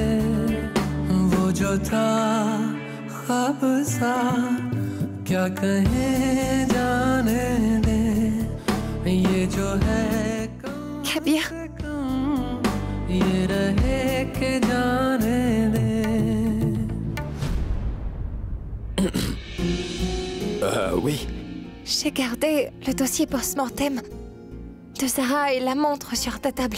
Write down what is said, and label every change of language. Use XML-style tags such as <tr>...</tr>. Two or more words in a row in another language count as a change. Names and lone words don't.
<hi>वो जो था ख्वाब सा क्या कहे जाने दे, ये जो है Kabir, ये रहे के जाने दे।</hi> <fr>Oui. j'ai gardé le dossier post-mortem de Zara et la montre sur ta table.</fr>